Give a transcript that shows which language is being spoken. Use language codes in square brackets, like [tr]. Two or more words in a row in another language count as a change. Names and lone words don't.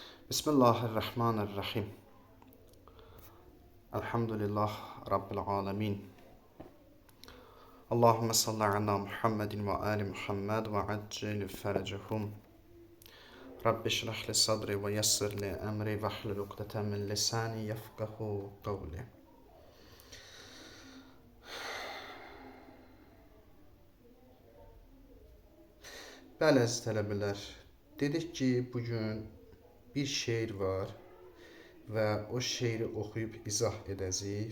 [ar] بسم الله الرحمن الرحيم. الحمد لله رب العالمين. اللهم صل على محمد وآل محمد وعجل فرجهم. رب اشرح لي صدري ويسر لي أمري واحلل عقدة من لساني يفقهوا قولي. [az] Bəli əziz tələbələr, dedik ki, bugün bir şeir var və o şeiri oxuyub izah edəcəyik.